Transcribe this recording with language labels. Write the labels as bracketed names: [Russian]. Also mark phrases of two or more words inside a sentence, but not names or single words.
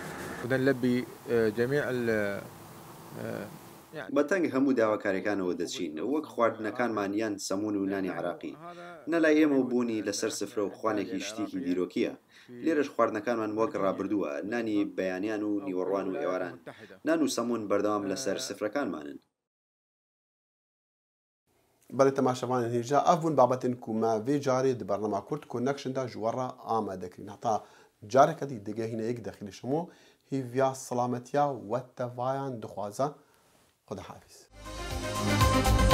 [Central Kurdish] بەتەنگ هەموو داواکاریەکانەوە دەچین وەک خواردنەکانمان یان سەمون و نانی عراقی نەلای ئێمە و بوونی لەسەر سفرە و خوانێکی شتێکی دیرۆکیە. لێرەش خواردنەکانمان وەک ڕابردووە نانی بەیانیان و نیوەڕوان و ئێواران نان و سەمون بەردەوام لەسەر سفرەکانمانن. [Kurdish] بەڵێ تەماشەوانن هێژا ئەف بوون بابەتن کومە vê carê di bernama Kurd Connection'da ji we re amadekirin heta careke dî digehîne yek dexîlî şimo hîviya selametiya we tevayan dixwaze. Xuda hafiz.